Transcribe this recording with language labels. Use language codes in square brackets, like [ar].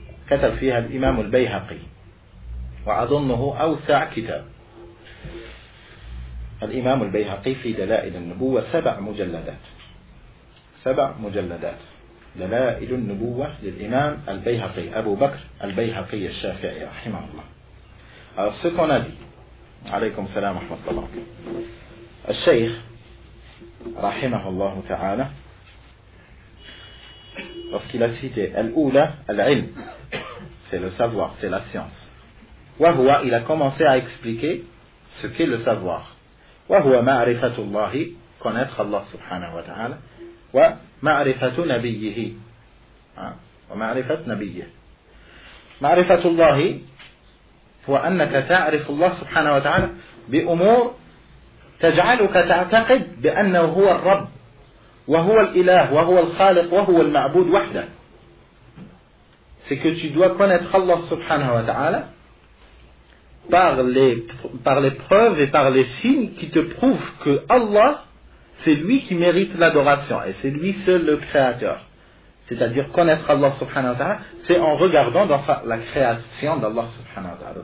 [ar] كتب فيها الإمام البيهقي، وأظنه أوسع كتاب. الإمام البيهقي في دلائل النبوة 7 مجلدات. دلائل النبوة للإمام البيهقي أبو بكر البيهقي الشافعي رحمه الله. [fr] Alors ce qu'on a dit, [ar] عليكم السلام ورحمة الله، الشيخ رحمه الله تعالى [fr] lorsqu'il a cité [ar] الأولى العلم, [fr] c'est le savoir, c'est la science. [ar] وهو, [fr] il a commencé à expliquer ce qu'est le savoir. [ar] وهو معرفة الله, [fr] connaître Allah subhanahu wa ta'ala, [ar] ومعرفة نبيه, ومعرفة نبيه. معرفة الله هو أنك تعرف الله سبحانه وتعالى بأمور تجعلك تعتقد بأنه هو الرب وهو الإله وهو الخالق وهو المعبود وحده. [fr] C'est que tu dois connaître Allah subhanahu wa ta'ala par les preuves et par les signes qui te prouvent que Allah, c'est lui qui mérite l'adoration et c'est lui seul le créateur. C'est-à-dire connaître Allah subhanahu wa ta'ala, c'est en regardant dans la création d'Allah subhanahu wa ta'ala.